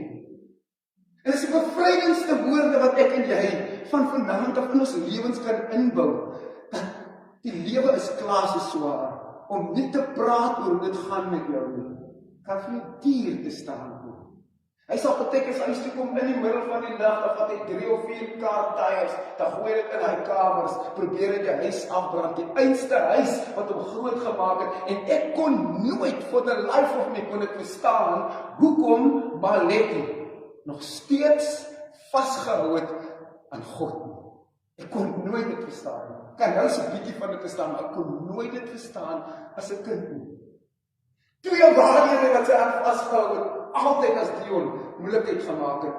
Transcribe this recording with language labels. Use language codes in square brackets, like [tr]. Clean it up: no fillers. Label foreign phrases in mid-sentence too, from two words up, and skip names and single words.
[af] Dit is die bevrydingste woorde wat ek en jy van vanaand af in ons lewens kan inbou. Dat die lewe is klaar so swaar, om nie te praat oor hoe dit gaan met jou nie. Kan vir jou duur te staan kom. Hy Hy sal partykeer huis toe kom in die middel van die nag, dan vat hy 3 of 4 [en] car tires, [af] dan gooi dit in hy kamers, probeer dit die huis afbrand, die einste huis wat hom groot gemaak het, en ek kon nooit [en] for the life of me [af] kon ek verstaan, hoekom Maletti nog steeds vasgehou het aan God nie. Ek kon nooit dit verstaan nie. Kan nou so 'n bietjie van dit verstaan, maar ek kon nooit dit verstaan as 'n kind nie. 2 waarhede wat sy aan vasgehou het, altyd as Dion moeilikheid gemaak het.